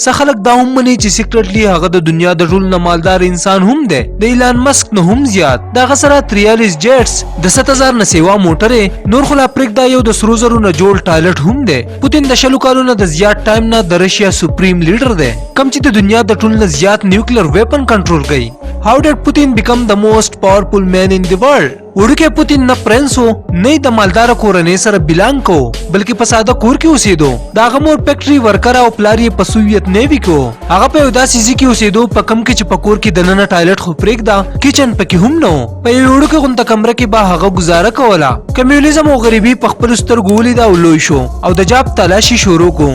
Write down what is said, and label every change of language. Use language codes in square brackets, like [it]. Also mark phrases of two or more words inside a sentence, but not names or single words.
[ps] څه خلک دا هم مني چې سیکریټلی هغه د دنیا د ټولو نه مالدار انسان هم دی، د ایلان مسک نه هم زیات. دغه سره 43 جیټس د 7000 نه سیوا موټرې نور خلا پرېږده یو د سرو زرو نه جوړ ټایلټ هم دی. پوتین د شلو کالونو د زیات ټایم نه د رشیا [en] supreme leader [ps] دی، کم چې د دنیا د ټولو نه زیات [en] nuclear weapon [ps] کنټرول کوي. [en] How did Putin become the most powerful man in the world? [ps] وړوکی پوتین نه پرنس و نه د مالدار کورنۍ سره بلانګ کو، بلکې په ساده کور کې اوسېدو. د هغه مور [en] factory worker [ps] او پلار یې په [en] Soviet navy [ps] کې و. هغه په یو داسې ځای کې اوسېدو په کم کې چې په کور کې دننه ټایلټ خو پرېږده، کچن پکې هم نه و. په یو وړوکې غونډه کمره کې به هغه ګزاره کوله. کمیونیزم او غریبي په خپلو سترګو ولیده او لوی شو او د جاب تلاشي شروع کو.